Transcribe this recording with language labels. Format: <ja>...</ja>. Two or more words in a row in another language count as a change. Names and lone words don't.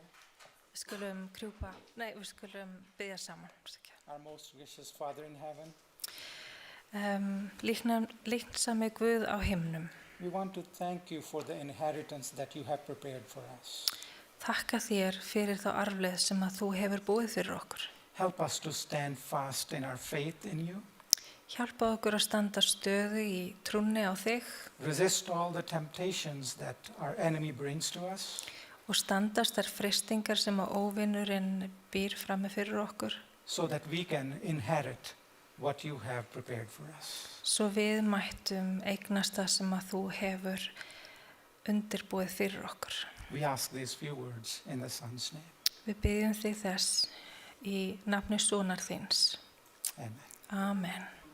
<is>Við skulum biðja saman.</is> <en>Our most gracious Father in heaven,</en> <is>Líknsami Guð á himnum.</is> <en>we want to thank you for the inheritance that you have prepared for us.</en> <is>Þakka þér fyrir þá arfleið sem að þú hefur búið fyrir okkur.</is> <en>Help us to stand fast in our faith in you.</en> <is>Hjálpa okkur að standa stöðu í trúnni á þig</is> <en>Resist all the temptations that our enemy brings to us.</en> <is>og standast þær freistingar sem að óvinurinn býr frammi fyrir okkur,</is> <en>so that we can inherit what you have prepared for us.</en> <is>svo við mættum eignast það sem að þú hefur undirbúið fyrir okkur.</is> <en>We ask these few words in the Son's name.</en> <is>Við byggjum þig þess í nafni sonar þíns.</is> <en>Amen.</en> <is>Amen.</is>